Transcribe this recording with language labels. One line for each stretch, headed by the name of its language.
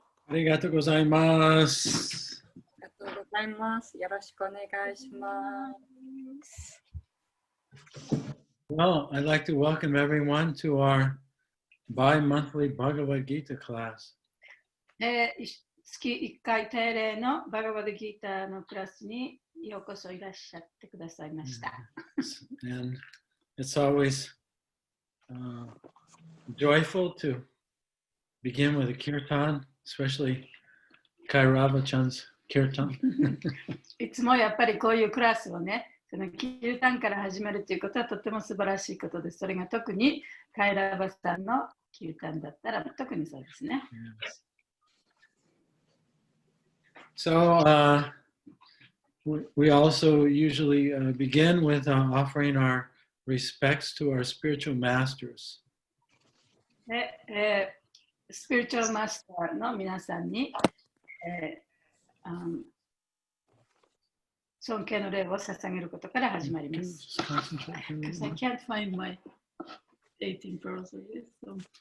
Japanese: ありがとうございます。ありがとうございます。よろしくお願いします。
English: Well, I'd like to welcome everyone to our bi-monthly Bhagavad-Gita class.
Japanese: 月1回定例のバガバドギーターのクラスにようこそいらっしゃってくださいました。
English: And it's always joyful to begin with a kirtan, especially Kairava-chan's kirtan.
Japanese: いつもやっぱりこういうクラスをね、そのキルタンから始めるということはとても素晴らしいことです。それが特にカイラバさんのキルタンだったら特にそうですね。
English: So we also usually begin with offering our respects to our spiritual masters.
Japanese: で、スピリチュアルマスターの皆さんに、尊敬の礼を捧げることから始まります。
English: Because I can't find my 18 pearls of wisdom.